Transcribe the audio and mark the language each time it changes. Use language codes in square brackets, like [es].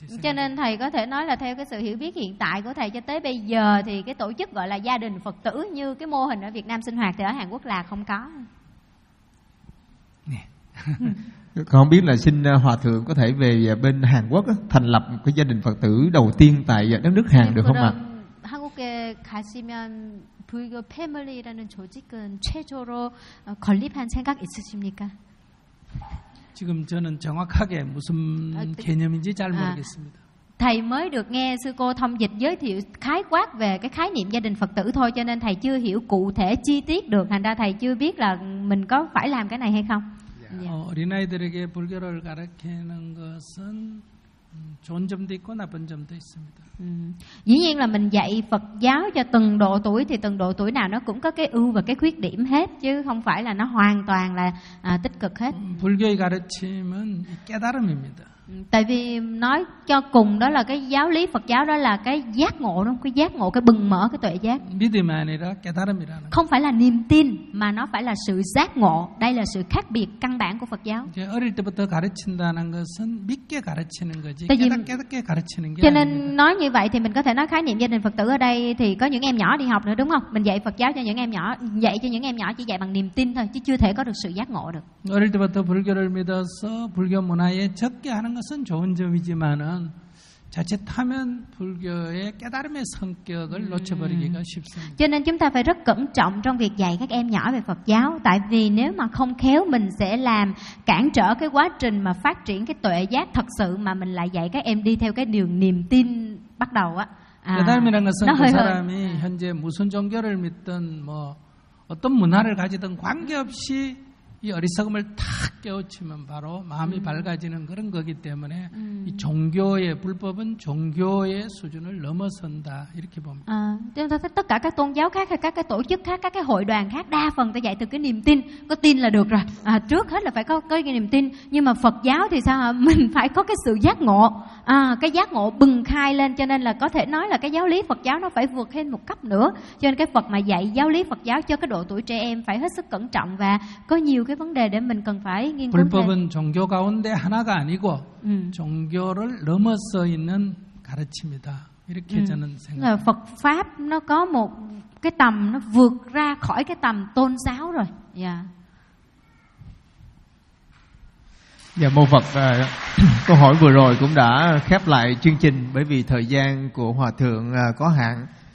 [vi] Cho nên thầy có thể nói là theo cái sự hiểu biết hiện tại của thầy cho tới bây giờ thì cái tổ chức gọi là gia đình Phật tử như cái mô hình ở Việt Nam sinh hoạt thì ở Hàn Quốc là không có. Không biết là xin Hòa Thượng có thể về bên Hàn Quốc thành lập cái gia đình Phật tử đầu tiên tại đất nước Hàn được không ạ? [ko] 한국에 가시면 불교 패밀리라는 조직은 최초로 건립한 생각 있으십니까? 지금 저는 정확하게 무슨 개념인지 잘 모르겠습니다. [vi] Thầy mới được nghe sư cô thông dịch giới thiệu khái quát về cái khái niệm gia đình Phật tử thôi, cho nên thầy chưa hiểu cụ thể chi tiết được, thành ra thầy chưa biết là mình có phải làm cái này hay không. Yeah. [ko] 어린아이들에게 불교를 가르치는 것은 좋은 점도 있고 나쁜 점도 있습니다. [vi] Dĩ nhiên là mình dạy Phật giáo cho từng độ tuổi thì từng độ tuổi nào nó cũng có cái ưu và cái khuyết điểm hết, chứ không phải là nó hoàn toàn là tích cực hết. [ko] 불교의 가르침은 깨달음입니다. [vi] Tại vì nói cho cùng đó là cái giáo lý Phật giáo đó là cái giác ngộ, đúng không? Cái giác ngộ, cái bừng mở, cái tuệ giác. [ko] 믿음이 아니라 깨달음이라는. [vi] Không phải là niềm tin mà nó phải là sự giác ngộ. Đây là sự khác biệt căn bản của Phật giáo. [ko] 이제 어릴 때부터 가르친다는 것은 믿게 가르치는 거지. 깨닫게 가르치는 게 아니에요. [vi] Cho nên nói như vậy thì mình có thể nói khái niệm gia đình Phật tử ở đây thì có những em nhỏ đi học nữa, đúng không? Mình dạy Phật giáo cho những em nhỏ, dạy cho những em nhỏ chỉ dạy bằng niềm tin thôi, chứ chưa thể có được sự giác ngộ được. [ko] 어릴 때부터 불교를 믿어서 불교 문화에 적게 하는 것은 좋은 점이지만은 자칫하면 불교의 깨달음의 성격을 놓쳐버리기가 쉽습니다. [vi] Cho nên chúng ta phải rất cẩn trọng trong việc dạy các em nhỏ về Phật giáo, tại vì nếu mà không khéo mình sẽ làm cản trở cái quá trình mà phát triển cái tuệ giác thật sự, mà mình lại dạy các em đi theo cái đường niềm tin bắt đầu á, [ko] 여담이라는 것은 그 사람이 현재 무슨 종교를 믿든 뭐 어떤 문화를 가지든 관계없이 이 어리석음을 탁 깨우치면 바로 마음이 밝아지는 그런 거기 때문에 이 종교의 불법은 종교의 수준을 넘어선다 이렇게 봅니다. 아, 그래서 [vi] tất cả các tôn giáo khác hay các cái tổ chức khác, các cái hội đoàn khác đa phần ta dạy từ cái niềm tin, có tin là được rồi. À, trước hết là phải có cái niềm tin. Nhưng mà Phật giáo thì sao? Mình phải có cái sự giác ngộ. À, cái giác ngộ bừng khai lên, cho nên là có thể nói là cái giáo lý Phật giáo nó phải vượt lên một cấp nữa. Cho nên cái Phật mà dạy giáo lý Phật giáo cho cái độ tuổi trẻ em phải hết sức cẩn trọng và có nhiều cái vấn đề để mình cần phải nghiên cứu. [ko] 불법은 종교 가운데 하나가 아니고 종교를 넘어서 있는 가르침이다. 이렇게 저는 생각. [vi] Phật pháp nó có một cái tầm nó vượt ra khỏi cái tầm tôn giáo rồi. Dạ, mô Phật, câu hỏi vừa rồi cũng đã khép lại chương trình bởi vì thời gian của Hòa Thượng có hạn.